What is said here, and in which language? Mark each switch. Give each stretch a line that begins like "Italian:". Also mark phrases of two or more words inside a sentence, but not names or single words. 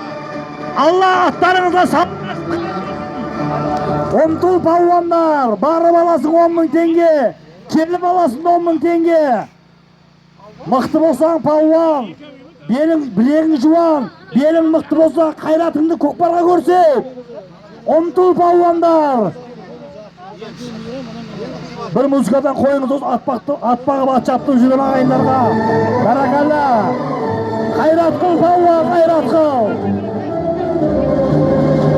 Kazakh: Алла аттарыңызға сабыр. Ұмтыл палуандар, барып аласың 10 мың теңге, келіп аласың 10 мың теңге. Мықты болсаң палуан, білегің жуан, белің мықты болса қайратыңды көкпарға көрсет. Ұмтыл палуандар.
Uzbek: Bir muzikadan qo'yingiz atpaqib
Kazakh: ат чаптырып жүрген ағайындарға. Баракалла.
Uzbek: G'ayrat qil polvon, g'ayrat qil.